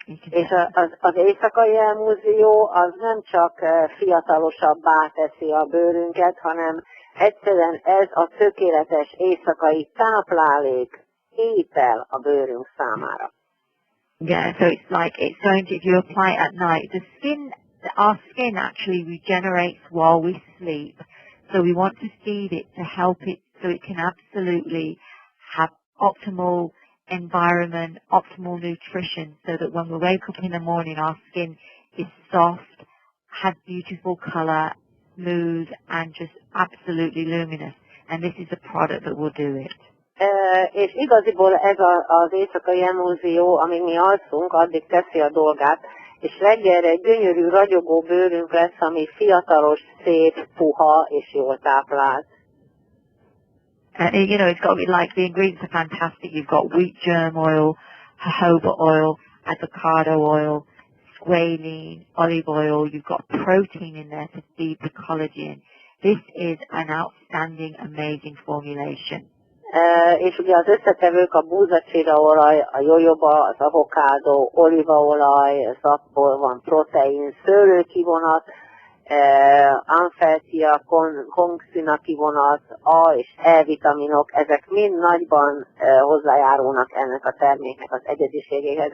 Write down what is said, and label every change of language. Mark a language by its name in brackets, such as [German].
[Hungarian] És az éjszakai emulzió az nem csak fiatalosabbá teszi a bőrünket, hanem egyszerűen ez a tökéletes éjszakai táplálék, étel a bőrünk számára. [English] Yeah, so it's going to, if you apply it at night, our skin actually regenerates while we sleep. So we want to feed it to help it so it can absolutely have optimal environment, optimal nutrition, so that when we wake up in the morning our skin is soft, has beautiful colour, smooth and just absolutely luminous. And this is a product that will do it. [Hungarian] És igaziból ez az éjszakai emulzió, amíg mi alszunk, addig teszi a dolgát, és reggelre egy gyönyörű, ragyogó bőrünk lesz, ami fiatalos, szép, puha és jól táplált. [English] It's got to be like, the ingredients are fantastic. You've got wheat germ oil, jojoba oil, avocado oil, squalene, olive oil. You've got protein in there to feed the collagen. This is an outstanding, amazing formulation. [Hungarian] És ugye az összetevők a búzacsiraolaj, a jojoba, az avokádó, olívaolaj, abból van protein, szőlőkivonat, amfeltia, kongszina kivonat, A és E vitaminok, ezek mind nagyban hozzájárulnak ennek a terméknek az egyediségéhez.